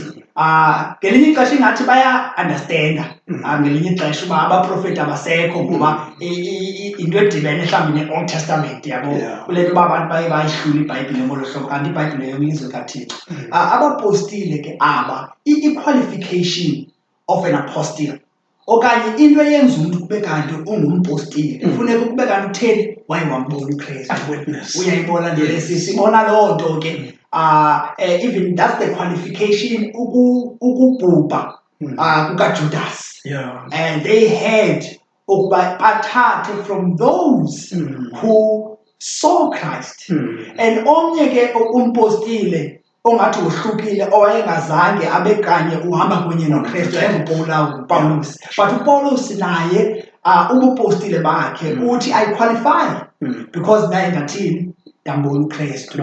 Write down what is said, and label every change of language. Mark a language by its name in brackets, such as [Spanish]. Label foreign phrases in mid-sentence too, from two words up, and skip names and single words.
[Xhosa] Ngelinye ixesha ingathi baya-understanda ngelinye ixesha uba abaprofeti abasekho ngoba into edibene mhlawumbi ne-Old Testament yabo kule nto uba abantu baye bayihlula iBhayibhile ngolo hlobo kanti iBhayibhile yelizwe kaThixo. Abapostile ke aba [English] i-qualification of an apostle [Xhosa] okanye into eyenza umntu kube kanti ungumpostile kufuneka kube kanti utheni waye wambona uKristu. Uyayibona nto sibona loo nto ke [English] even that's the qualification [Xhosa] ukubhubha kukaJudas. [English] And they had [Xhosa] ukuba bathathe [English] from those who saw Christ. [Xhosa] And omnye ke umpostile ongathi uhlukile owayengazange abe kanye uhamba kunye noKristu uPaulus. But uPaulus naye ubupostile bakhe uthi [English] I qualify [Xhosa] because naye ngathini yambona uKristu.